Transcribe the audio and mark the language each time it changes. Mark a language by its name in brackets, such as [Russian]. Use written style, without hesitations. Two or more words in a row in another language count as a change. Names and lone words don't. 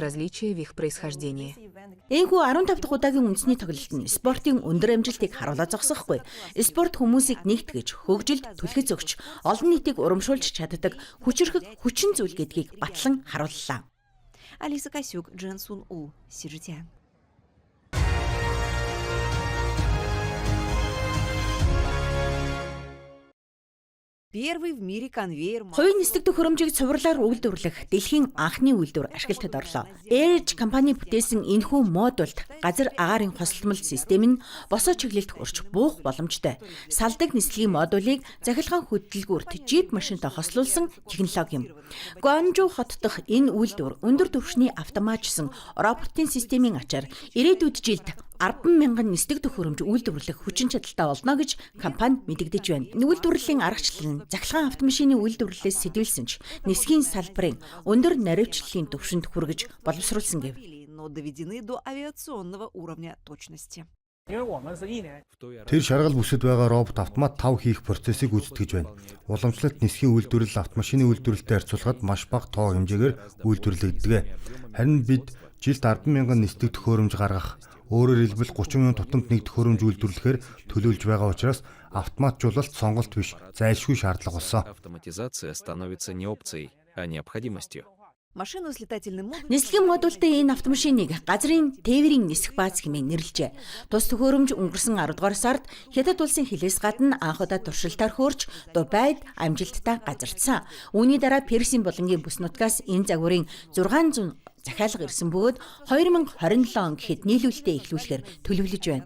[Mongolian] Энэхүү 15 дахь удаагийн үндэсний тоглолт нь спортын өндөр амжилтыг харуулж зогсохгүй. Спорт хүмүүсийг нэгтгэж, хөгжилд түлхэж өгч, олон нийтийг урамшуулж чаддаг хүчин зүйл гэдгийг батлан харууллаа. Алиса Касюк, Джен Сун У, Сижитян. [Russian] Первый в мире конвейер. [Mongolian] Хувийн нисдэг төхөөрөмжийг цувралаар үйлдвэрлэх дэлхийн анхны үйлдвэр ашиглалтад орлоо. Airage компани бүтээсэн энэхүү модульд газар агаарын хосолтмол систем нь босоо чиглэлд хүрч буух боломжтой. Салдаг нислэгийн модулийг захилгаан хөдөлгүүрт жип машинтай хослуулсан технологи юм. Гуанчжоу хот дахь энэ үйлдвэр өндөр түвшний автоматжсан роботын системийн ачаар ирээдүйд жилд 10,000 нисдэг төхөөрөмж үйлдвэрлэх хүчин чадалтай болно гэж компани мэдэгдэж байна. Үйлдвэрлэлийн аргачлал нь захилгаан автомашины үйлдвэрлэлээс сэтгүүлсэн ч нисхийн салбарын өндөр наривчлалын түвшинд хүргэж боловсруулсан гэв. [Russian] Но доведены до авиационного уровня точности. [Mongolian] Тэр шаргал бүсэд байгаа робот автомат тав хийх процессыг гүйцэтгэж байна. Уламжлалт нисхийн үйлдвэрлэл автомашины үйлдвэрлэлтэй харьцуулахад маш бага тоо хэмжээгээр үйлдвэрлэгддэг. Харин бид жилд 10,000 нисдэг төхөөрөмж гаргах, өөрөөр хэлбэл 30,000 тутамд нэг төхөөрөмж үйлдвэрлэхээр төлөвлөж байгаа учраас автоматжуулалт сонголт биш, зайлшгүй шаардлага болсон. [Russian] Автоматизация становится не опцией, а необходимостью. Машину с летательным модулем. [Mongolian] Нислэгийн модультай энэ автомашиныг газрын тээврийн нисэх бааз хэмээн нэрлэжээ. Тус төхөөрөмж өнгөрсөн 10 дугаар сард Хятад улсын хилээс гадна анх удаа туршилтаар хөөрч Дубайд амжилттай газардсан. Үүний дараа Персийн булангийн бүс нутгаас энэ загварын захиалга ирсэн бөгөөд 2027 он гэхэд нийлүүлэлтээ эхлүүлэхээр төлөвлөж байна.